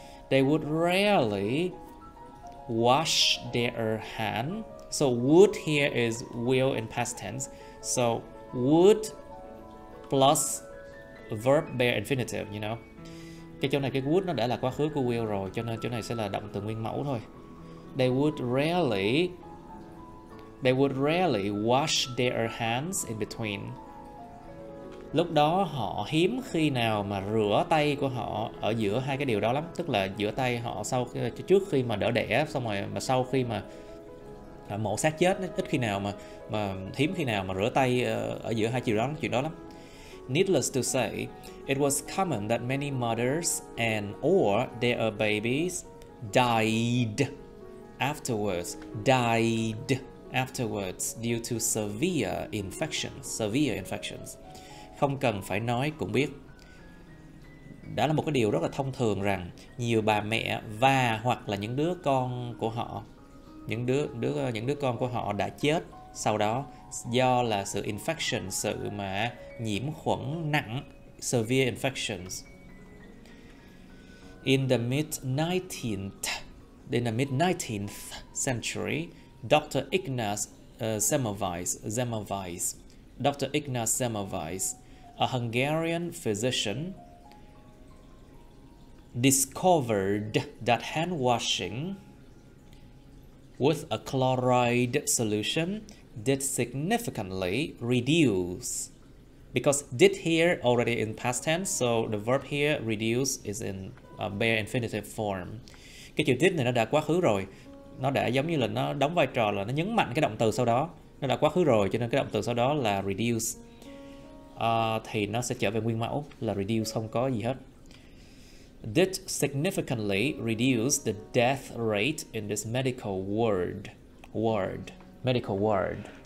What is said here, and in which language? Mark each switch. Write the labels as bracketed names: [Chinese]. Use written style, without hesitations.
[English] They would rarely wash their hands So would here is will in past tense. So would plus verb bare infinitive, you know. [Vietnamese] Cái chỗ này cái would nó đã là quá khứ của will rồi, cho nên chỗ này sẽ là động từ nguyên mẫu thôi. [English] They would rarely wash their hands in between. [Vietnamese] Lúc đó họ hiếm khi nào mà rửa tay của họ ở giữa hai cái điều đó lắm. Tức là giữa tay họ trước khi mà đỡ đẻ, xong rồi mà sau khi mà mổ xác chết, ít khi nào mà hiếm khi nào mà rửa tay ở giữa hai chuyện đó lắm. [English] Needless to say, it was common that many mothers and or their babies died afterwards due to severe infections. [Vietnamese] Không cần phải nói cũng biết. Đó là một cái điều rất là thông thường rằng nhiều bà mẹ và hoặc là những đứa con của họ, những đứa con của họ đã chết sau đó do là sự infection, sự mà nhiễm khuẩn nặng, [English] severe infections. In the mid-19th century, Dr. Ignaz Semmelweis, a Hungarian physician, discovered that hand washing with a chloride solution did significantly reduce. Because did here already in past tense, so the verb here reduce is in bare infinitive form. [Vietnamese] Cái chữ did này nó đã quá khứ rồi, nó đã giống như là nó đóng vai trò là nó nhấn mạnh cái động từ sau đó, nó đã quá khứ rồi, cho nên cái động từ sau đó là reduce. Thì nó sẽ trở về nguyên mẫu là reduce, không có gì hết. [English] Did significantly reduce the death rate in this medical ward.